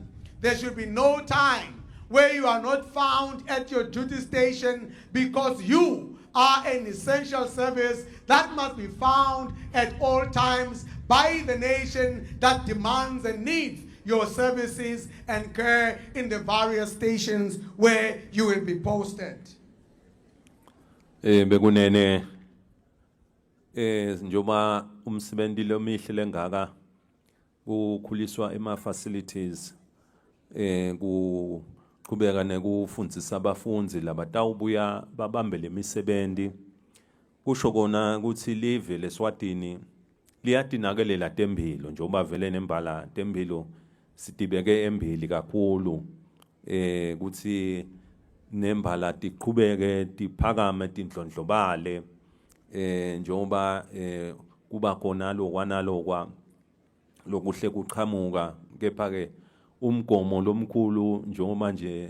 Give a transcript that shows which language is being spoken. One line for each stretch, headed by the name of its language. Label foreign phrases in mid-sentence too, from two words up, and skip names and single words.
English: There should be no time where you are not found at your duty station, because you are an essential service that must be found at all times by the nation that demands and needs your services and care in the various stations where you will be posted.
Swati: Bekunene njoba umsebenzi lomihle lengaka ukhuliswa ema-facilities kuqhubeka nekufundisa abafundi labatawubuya babambe lemisebenzi kusho kona ukuthi live leSwatini liyadinakelela tempilo njengoba vele nembala tempilo sitibeke embili kakhulu ukuthi nembala tiqhubeke tiphakame tindlondlobale njengoba kuba khona lokwanalokwa lokuhle kuqhamuka kepha ke umgomo lomkhulu njengoba nje